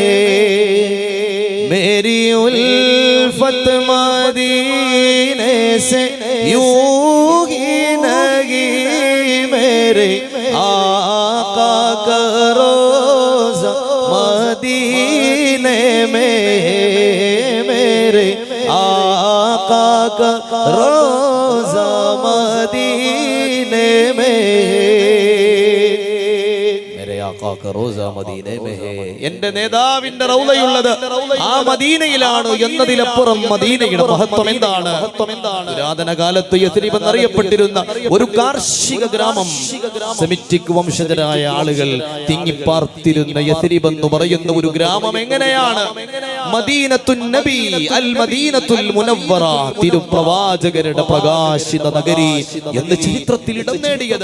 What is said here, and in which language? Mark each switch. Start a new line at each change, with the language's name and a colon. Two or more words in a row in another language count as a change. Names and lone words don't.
Urdu: میری الفت مدینے سے یوں ہی نہیں میرے آقا کا روضہ مدینے میں، میرے آقا کا روضہ مدینے میں، میرے آقا کا روضہ مدینے میں ہے.
Malayalam: എന്റെ നേതാവിന്റെ റൗളയുള്ളത് ആ മദീനയിലാണ് എന്നതിലപ്പുറം മദീനയുടെ മഹത്വം എന്താണ്? പുരാതന കാലത്ത് യസ്രിബ് എന്നറിയപ്പെട്ടിരുന്ന ഒരു കാർഷിക ഗ്രാമം, സെമിറ്റിക് വംശജരായ ആളുകൾ തിങ്ങിപ്പാർത്തിരുന്ന യസ്രിബ് എന്ന് പറയുന്ന ഒരു ഗ്രാമം എങ്ങനെയാണ് മദീനത്തുൻ നബി അൽ മദീനത്തുൽ മുനവ്വറ, തിരുപ്രവാചകരുടെ പ്രകാശിത നഗരി എന്ന് ചരിത്രത്തിൽ ഇടം നേടിയത്?